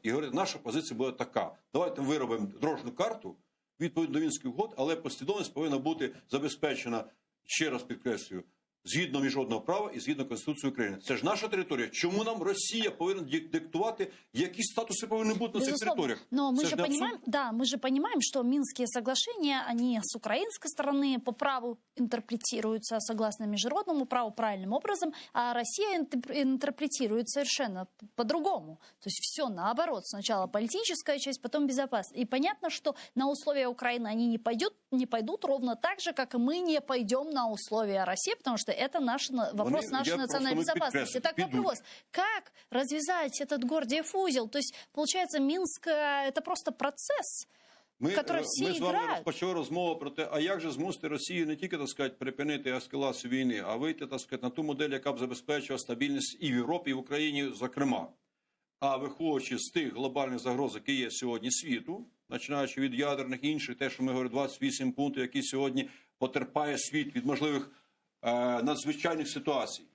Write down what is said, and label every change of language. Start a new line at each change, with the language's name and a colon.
Ukrainian: І говорити, наша позиція буде така. Давайте виробимо дорожню карту, відповідно до Мінських угод, але послідовність повинна бути забезпечена, ще раз підкреслюю, згідно міжнародного права і згідно Конституції України. Це ж наша територія. Чому нам Росія повинна диктувати, які статуси повинні бути на цих територіях?
Russian: Но мы же понимаем, да, мы же понимаем, что Минские соглашения, они с украинской стороны по праву интерпретируются согласно международному праву правильным образом, а Россия интерпретирует совершенно по-другому. То есть все наоборот. Сначала политическая часть, потом безопасность. И понятно, что на условия Украины они не пойдут ровно так же, как и мы не пойдем на условия России, потому что это вопрос нашей национальной безопасности. Так вопрос, как развязать этот Гордиев узел? То есть, получается, Минск – это просто процесс, в который все
Ukrainian: ми з вами
Russian: играют.
Ukrainian: розпочали розмову про те, а як же змусити Росію не тільки, так сказати, припинити ескалацію війни, а вийти, так сказати, на ту модель, яка б забезпечила стабільність і в Європі, і в Україні, зокрема. А виходячи з тих глобальних загроз, які є сьогодні світу, починаючи від ядерних і інших, те, що ми говоримо, 28 пунктів, які сьогодні потерпає світ від можливих надзвичайних ситуацій.